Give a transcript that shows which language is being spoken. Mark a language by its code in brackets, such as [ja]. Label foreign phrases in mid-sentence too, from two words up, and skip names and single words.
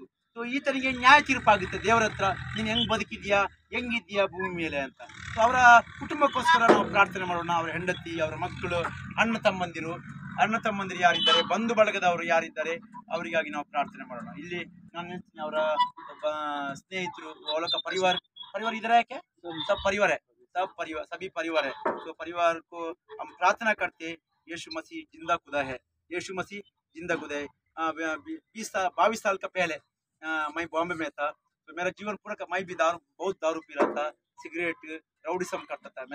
[kn] ಸೊ ಈ ತನಿಗೆ ನ್ಯಾಯ ತೀರ್ಪಾಗುತ್ತೆ ದೇವರ ಹತ್ರ, ನೀನು ಹೆಂಗ್ ಬದುಕಿದ್ಯಾ, ಹೆಂಗಿದ್ಯಾ ಭೂಮಿ ಮೇಲೆ ಅಂತ. ಸೊ ಅವರ ಕುಟುಂಬಕ್ಕೋಸ್ಕರ ನಾವು ಪ್ರಾರ್ಥನೆ ಮಾಡೋಣ. ಅವರ ಹೆಂಡತಿ, ಅವರ ಮಕ್ಕಳು, ಅಣ್ಣ ತಮ್ಮಂದಿರು ಯಾರಿದ್ದಾರೆ, ಬಂಧು ಬಳಗದವರು ಯಾರಿದ್ದಾರೆ, ಅವರಿಗಾಗಿ ನಾವು ಪ್ರಾರ್ಥನೆ ಮಾಡೋಣ. ಇಲ್ಲಿ ನಾನು ಅವರ ಒಬ್ಬ ಸ್ನೇಹಿತರು, ಅವಳ ಪರಿವಾರ [hi] इधर है क्या? सब परिवार है, सभी परिवार है। तो परिवार को हम प्रार्थना करते हैं, यीशु मसीह जिंदा खुदा है, यीशु मसीह जिंदा खुदा है। 22 साल का पहले मैं बॉम्बे में था। तो मेरा जीवन पूरा का, मैं भी बहुत दारू पी रहा था, सिगरेट, राउडिज्म करता था।